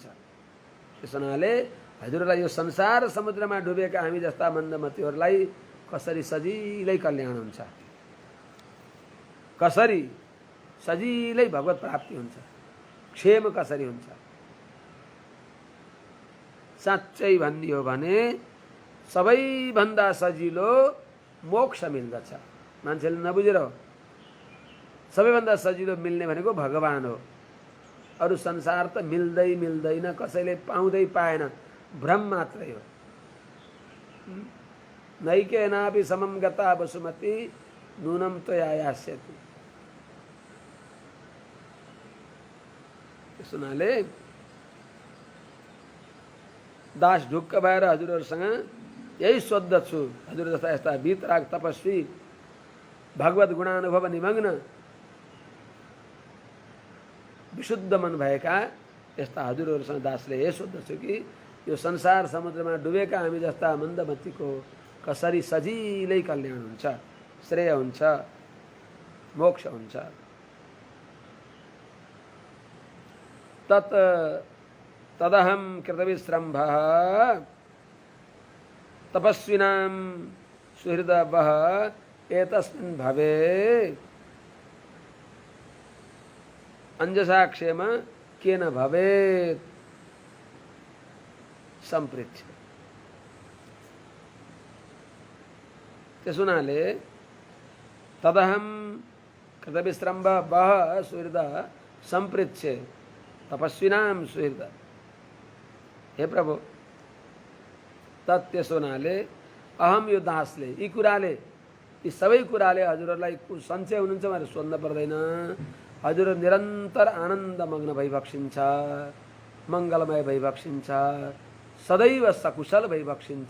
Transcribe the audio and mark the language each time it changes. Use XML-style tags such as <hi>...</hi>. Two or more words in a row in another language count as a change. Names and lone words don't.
<ne>त्यस हुनाले हजुरहरूलाई यो संसार समुद्रमा डुबेका हामी जस्ता मन्दमतीहरूलाई कसरी सजिलै कल्याण हुन्छ, कसरी सजिलै भगवत प्राप्ति हुन्छ, क्षेम कसरी हुन्छ, साँच्चै भन्ने हो भने सबैभन्दा सजिलो मोक्ष मिल्दछ। मान्छेले नबुझेर हो। सबैभन्दा सजिलो मिल्ने भनेको भगवान हो। अरू संसार त मिल्दै मिल्दैन, कसैले पाउँदै पाएन, भ्रम मात्रै हो।</ne> <sa>नैकेनापि समं गता वसुमती नूनं त्वया यास्यति।</sa> <ne>त्यस हुनाले दास ढुक्क भएर हजुरहरूसँग यही सोद्धछु। हजुर जस्ता यस्ता वीतराग तपस्वी भगवत गुणानुभव निमग्न विशुद्ध मन भएका यस्ता हजुरहरूसँग दासले यही सोद्धछु कि यो संसार समुद्रमा डुबेका हामी जस्ता मन्दमतीको कसरी सजिलै कल्याण हुन्छ, श्रेय हुन्छ, मोक्ष हुन्छ।</ne> <sa>तदहम कृतविश्रम्भः तपस्विनां सुहृदवः एतस्मिन् भवे अंजसा क्षेम केन भवेत् सम्पृच्छ।</sa> <ne>त्यस हुनाले</ne> <sa>तदहम कृतविश्रम्भ वः सुहृदः सम्पृच्छ। तपस्विनाम सुहृद।</sa> <ne>हे प्रभु त्यसो हुनाले अहम यो दासले यी कुराले यी सबै कुराले हजुरहरूलाई सन्चय हुनुहुन्छ भनेर सोध्न पर्दैन। हजुर निरन्तर आनन्दमग्न भइबक्सिन्छ, मङ्गलमय भइबक्सिन्छ, सदैव सकुशल भइबक्सिन्छ।</ne>